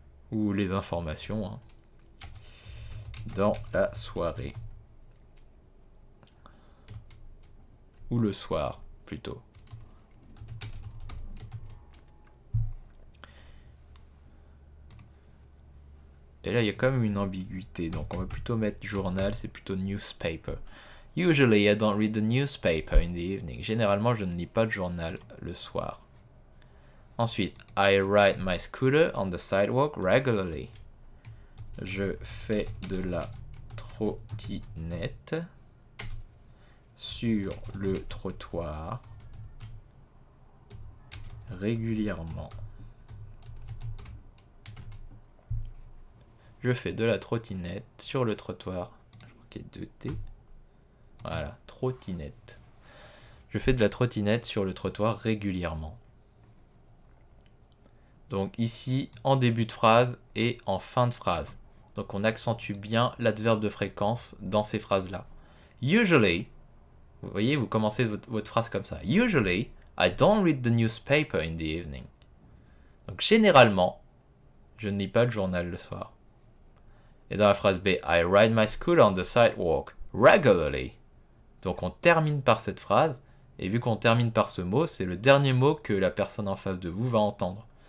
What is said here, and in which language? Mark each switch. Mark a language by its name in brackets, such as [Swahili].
[French] ou les informations hein, dans la soirée ou le soir plutôt. Et là il y a quand même une ambiguïté, donc on va plutôt mettre journal, c'est plutôt newspaper. [English] Usually I don't read the newspaper in the evening. [French] Généralement je ne lis pas le journal le soir. Ensuite, [English] I ride my scooter on the sidewalk regularly. [French] Je fais de la trottinette sur le trottoir régulièrement. Je fais de la trottinette sur le trottoir. Je crois qu'il y a 2 T. Voilà, trottinette. Je fais de la trottinette sur le trottoir régulièrement. Donc ici, en début de phrase et en fin de phrase. Donc on accentue bien l'adverbe de fréquence dans ces phrases-là. Usually, vous voyez, vous commencez votre phrase comme ça. [English] Usually, I don't read the newspaper in the evening. [French] Donc généralement, je ne lis pas le journal le soir. Et dans la phrase B, [English] I ride my scooter on the sidewalk regularly. [French] Donc on termine par cette phrase, et vu qu'on termine par ce mot, c'est le dernier mot que la personne en face de vous va entendre.